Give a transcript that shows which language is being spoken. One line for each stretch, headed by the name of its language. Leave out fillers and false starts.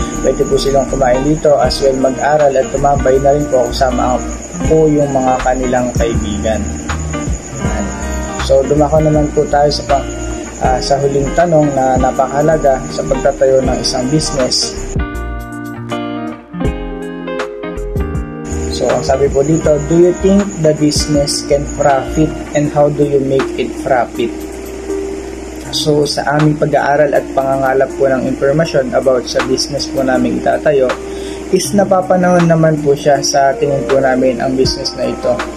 Filipino: Pwede po silang kumain dito
English: as well
Filipino: mag-aral at tumambay na rin po kasama po yung mga kanilang kaibigan. So, dumako naman po tayo sa huling tanong na napakahalaga sa pagtatayo ng isang business.
English: So,
Filipino: ang sabi po dito,
English: do you think the business can profit and how do you make it profit?
Filipino: So, sa aming pag-aaral at pangangalap po ng impormasyon about sa business po namin itatayo, is napapanahon naman po siya sa tingin po namin ang business na ito.